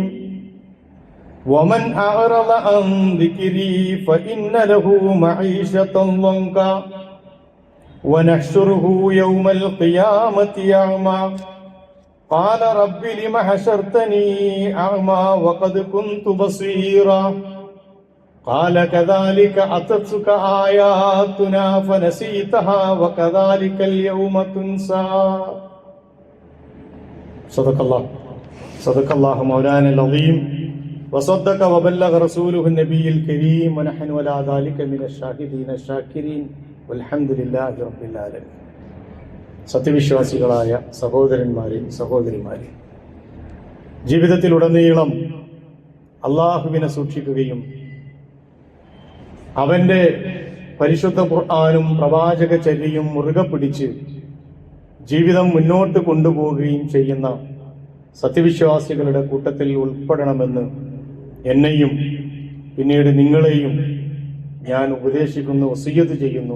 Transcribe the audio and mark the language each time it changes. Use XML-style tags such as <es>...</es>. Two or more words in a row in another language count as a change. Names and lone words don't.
<ar>ومن أعرض عن ذكري فإن له معيشة ضنكا ونحشره يوم القيامة أعمى قال رب لم حشرتني أعمى وقد كنت بصيرا قال كذلك أتتك آياتنا فنسيتها وكذلك اليوم تنسى. صدق الله مولانا العظيم وصدق وبلغ رسوله النبي الكريم ونحن على ذلك من الشاهدين الشاكرين والحمد لله رب العالمين.</ar> <ml>സത്യവിശ്വാസികളായ സഹോദരന്മാരെ സഹോദരിമാരെ, ജീവിതത്തിലുടനീളം അള്ളാഹുവിനെ സൂക്ഷിക്കുകയും അവന്റെ പരിശുദ്ധ ഖുർആനും പ്രവാചക ചര്യയും മുറുകെ പിടിച്ച് ജീവിതം മുന്നോട്ട് കൊണ്ടുപോവുകയും ചെയ്യുന്ന സത്യവിശ്വാസികളുടെ കൂട്ടത്തിൽ ഉൾപ്പെടണമെന്ന് എന്നെയും പിന്നീട് നിങ്ങളെയും ഞാൻ ഉപദേശിക്കുന്നു, വസിയ്യത്ത് ചെയ്യുന്നു.</ml>